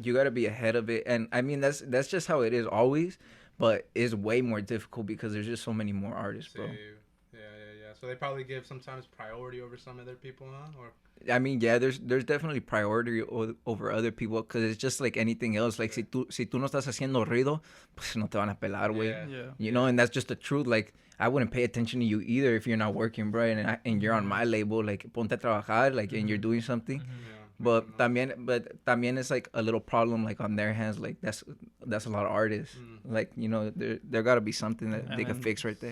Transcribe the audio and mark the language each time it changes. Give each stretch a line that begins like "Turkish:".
English: you gotta be ahead of it. And I mean that's just how it is always. But it's way more difficult because there's just so many more artists, bro. Yeah. So they probably give sometimes priority over some other people, huh? Or I mean, yeah, there's definitely priority over other people because it's just like anything else.
Spanish: Like, si tú no estás haciendo ruido, pues no te van a pelar, güey.
English: Yeah. You know, and that's just the truth. Like, I wouldn't pay attention to you either if you're not working, bro. And you're on my label, like,
Spanish: ponte a trabajar,
English: like, and you're doing something. But
Spanish: también
English: it's like a little problem, like, on their hands. Like, that's a lot of artists. Like, you know, there gotta be something that they can fix right there.